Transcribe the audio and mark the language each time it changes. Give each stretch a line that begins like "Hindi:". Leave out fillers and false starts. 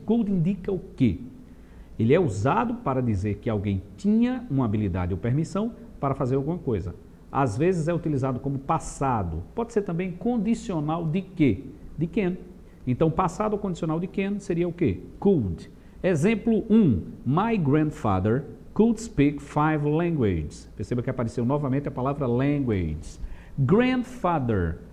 Portuguese: Could indica o quê? Ele é usado para dizer que alguém tinha uma habilidade ou permissão para fazer alguma coisa. Às vezes é utilizado como passado. Pode ser também condicional de quê? De can. Então, passado condicional de can seria o quê? Could. Exemplo 1.
English: My grandfather could speak 5 languages.
Portuguese: Perceba que apareceu novamente a palavra language. Grandfather.